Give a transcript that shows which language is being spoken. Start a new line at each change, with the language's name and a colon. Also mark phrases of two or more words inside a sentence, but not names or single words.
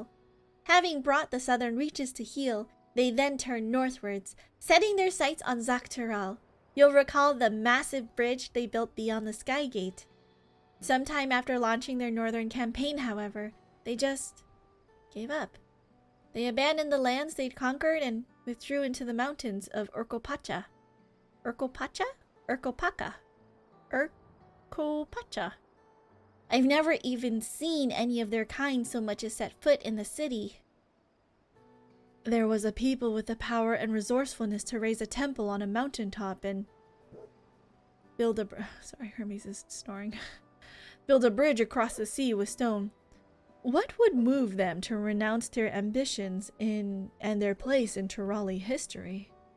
English: Having brought the southern reaches to heel, they then turned northwards, setting their sights on Zak Tural. You'll recall the massive bridge they built beyond the Sky Gate. Sometime after launching their northern campaign, however, they just gave up. They abandoned the lands they'd conquered and withdrew into the mountains of Urkopacha. Urkopacha? Urkopaka. Urkopacha. I've never even seen any of their kind so much as set foot in the city. There was a people with the power and resourcefulness to raise a temple on a mountaintop and build a sorry, Hermes is snoring. Build a bridge across the sea with stone. What would move them to renounce their ambitions and their place in Turali history?